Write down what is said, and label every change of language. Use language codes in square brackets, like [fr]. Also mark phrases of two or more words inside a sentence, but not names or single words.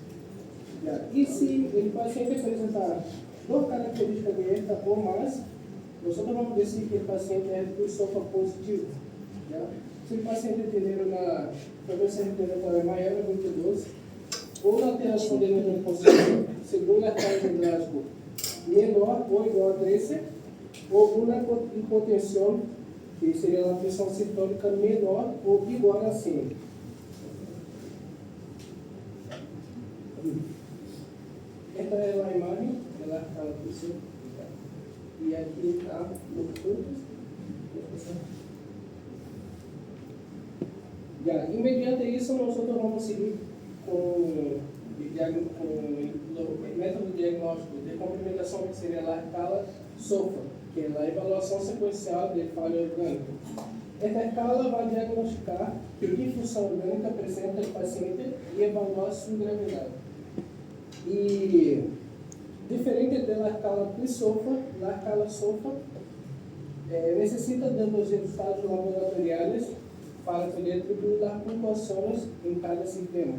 [pt] E se o paciente apresentar 2 características de esta ou mais, [es] nosotros vamos a decir que el paciente es SOFA positivo. ¿Ya? Si el paciente tiene una frecuencia [pt] respiratória maior a 22, ou uma alteração de nível positivo, segundo a escala de Glasgow, menor ou igual a 13, ou uma hipotensión, que seria a pressão sistólica menor ou igual a 100. Esta é a imagem da escala positivo. E aqui está os pontos. [es] Ya, y mediante eso nosotros vamos a seguir con el método diagnóstico [pt] de complementação, que seria a escala SOFA, que é a evaluação sequencial de falha orgânica. Esta escala vai diagnosticar que disfunção orgânica apresenta o paciente e evaluar sua gravidade. E diferente da escala PRI-SOFA, a escala SOFA necessita de [es] los resultados [pt] laboratoriais para poder atribuir as pontuações em cada sistema.